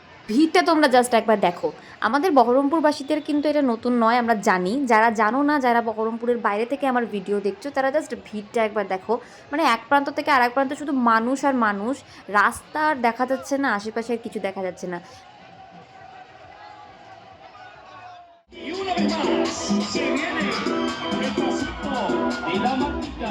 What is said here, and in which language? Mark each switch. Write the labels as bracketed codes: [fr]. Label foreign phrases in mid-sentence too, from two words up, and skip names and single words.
[bn] ভিড়টা তোমরা জাস্ট একবার দেখো। আমাদের বহরমপুরবাসীদের কিন্তু এটা নতুন নয়, আমরা জানি। যারা জানো না, যারা বহরমপুরের বাইরে থেকে আমার ভিডিও দেখছো, তারা জাস্ট ভিড়টা একবার দেখো। মানে এক প্রান্ত থেকে আর এক প্রান্ত শুধু মানুষ আর মানুষ, রাস্তা আর দেখা যাচ্ছে না, আশেপাশে আর কিছু দেখা যাচ্ছে না। [es] Y una vez más se viene el pasito y la matita.